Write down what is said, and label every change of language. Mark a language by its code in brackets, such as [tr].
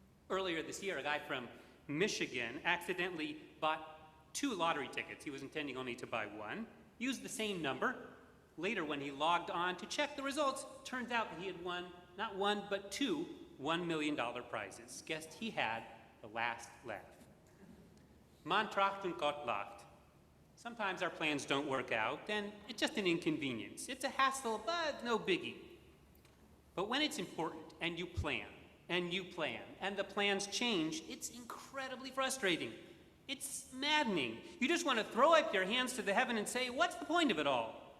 [en] Earlier this year, a guy from Michigan accidentally bought 2 lottery tickets. He was intending only to buy one, used the same number. Later, when he logged on to check the results, turns out that he had won not one, but 2 $1 million prizes. Guessed he had the last laugh. [yi] Man tracht und Gott lacht. [en] Sometimes our plans don't work out, and it's just an inconvenience. It's a hassle, but no biggie. But when it's important, and you plan, and the plans change, it's incredibly frustrating. It's maddening. You just want to throw up your hands to the heaven and say, what's the point of it all?